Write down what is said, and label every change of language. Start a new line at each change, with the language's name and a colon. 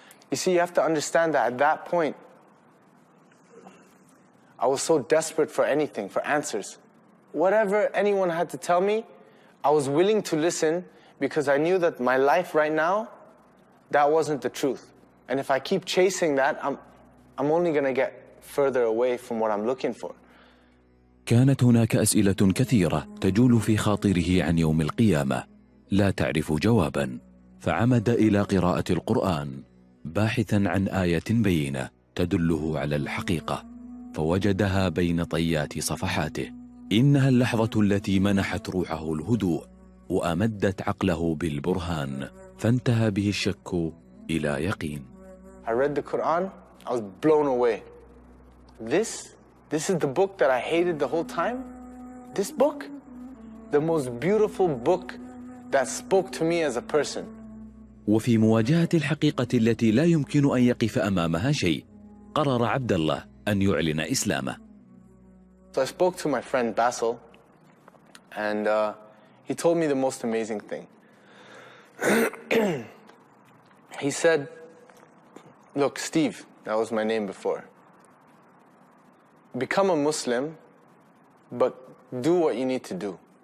English: You see, you have to understand that at that point, I was so desperate for anything, for answers. Whatever anyone had to tell me, I was willing to listen, because I knew that my life right now, that wasn't the truth. And if I keep chasing that, I'm only going to get further away from what I'm looking for.
Arabic: كانت هناك أسئلة كثيرة تجول في خاطره عن يوم القيامة لا تعرف جوابا، فعمد إلى قراءة القرآن باحثا عن آية بينة تدله على الحقيقة، فوجدها بين طيات صفحاته. إنها اللحظة التي منحت روحه الهدوء وأمدت عقله بالبرهان، فانتهى به الشك إلى يقين.
English: I read the Quran, I was blown away. This is the book that I hated the whole time? This book? The most beautiful book that spoke to me as a person.
Arabic: وفي مواجهة الحقيقة التي لا يمكن أن يقف أمامها شيء، قرر عبد الله أن يعلن إسلامه.
English: So I spoke to my friend Basil, and he told me the most amazing thing. He said, look, Steve, that was my name before. Become a Muslim, but do what you need to do.